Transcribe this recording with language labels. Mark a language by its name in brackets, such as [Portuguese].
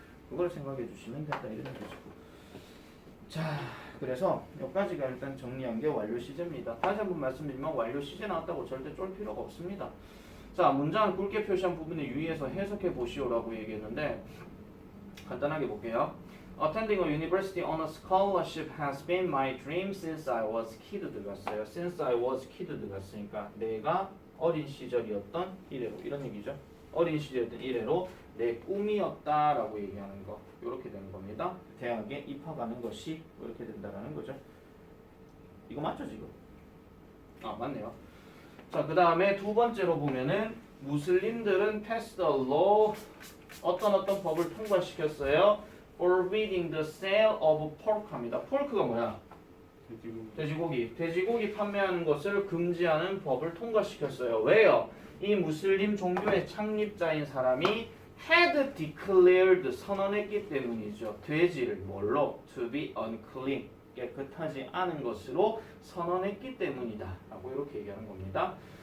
[Korean] 그걸 생각해 주시면 된다 이런 뜻이고. 자, 그래서 여기까지가 일단 정리한 게 완료 시제입니다. 다시 한번 말씀드리면 완료 시제 나왔다고 절대 쫄 필요가 없습니다. 자, 문장을 굵게 표시한 부분에 유의해서 해석해 보시오라고 얘기했는데 간단하게 볼게요. [English] Attending a university on a scholarship has been my dream since I was kid [Korean] 들어갔어요. [English] Since I was kid [Korean] 들어갔으니까 내가 어린 시절이었던 이래로 이런 얘기죠. 어린 시절이었던 이래로 내 꿈이었다라고 얘기하는 거 이렇게 되는 겁니다. 대학에 입학하는 것이 이렇게 된다라는 거죠. 이거 맞죠 지금? 아 맞네요. 자, 그 다음에 두 번째로 보면은 무슬림들은 [English] passed a law [Korean] 어떤 법을 통과시켰어요. [English] forbidding the sale of pork [Korean] 합니다. pork가 뭐야? 돼지고기. 돼지고기 판매하는 것을 금지하는 법을 통과시켰어요. 왜요? 이 무슬림 종교의 창립자인 사람이 [English] had declared [Korean] 선언했기 때문이죠. 돼지를 뭘로? [English] to be unclean. [Korean] 깨끗하지 않은 것으로 선언했기 때문이다 라고 이렇게 얘기하는 겁니다.